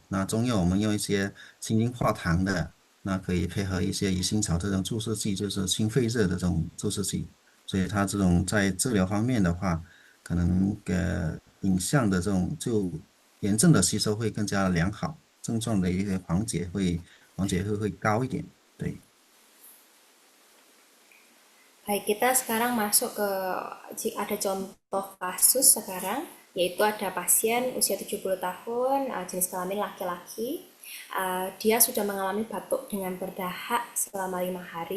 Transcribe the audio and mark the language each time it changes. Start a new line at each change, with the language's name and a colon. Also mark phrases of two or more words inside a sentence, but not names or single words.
Chinese: 那中药我们用一些清金化糖的，那可以配合一些鱼腥草这种注射剂，就是清肺热的这种注射剂。所以它这种在治疗方面的话，可能影像的这种就炎症的吸收会更加良好，症状的一个缓解会高一点，对。
Indonesian: Baik, kita sekarang masuk ke ada contoh kasus sekarang, yaitu ada pasien usia 70 tahun, jenis kelamin laki-laki. Dia sudah mengalami batuk dengan berdahak selama 5 hari.